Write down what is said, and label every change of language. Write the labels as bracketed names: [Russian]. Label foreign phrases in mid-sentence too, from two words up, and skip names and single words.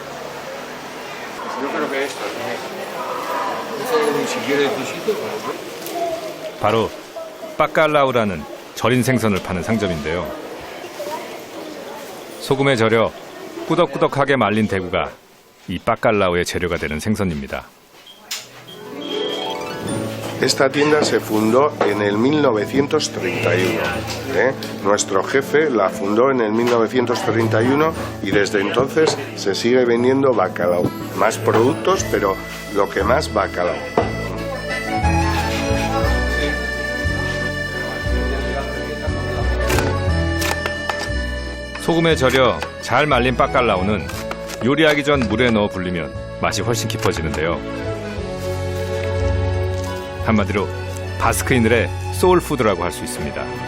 [Korean] 바로 빠깔라우라는 절인 생선을 파는 상점인데요. 소금에 절여 꾸덕꾸덕하게 말린 대구가 이 빠깔라우의 재료가 되는 생선입니다. [Spanish] Esta tienda se fundó en el 1931. Nuestro jefe la fundó en el 1931 y desde entonces se sigue vendiendo bacalao. Más productos, pero lo que más bacalao. [Korean] 소금에 절여 잘 말린 빠깔라우는 요리하기 전 물에 넣어 불리면 맛이 훨씬 깊어지는데요. 한마디로 바스크인들의 소울푸드라고 할 수 있습니다.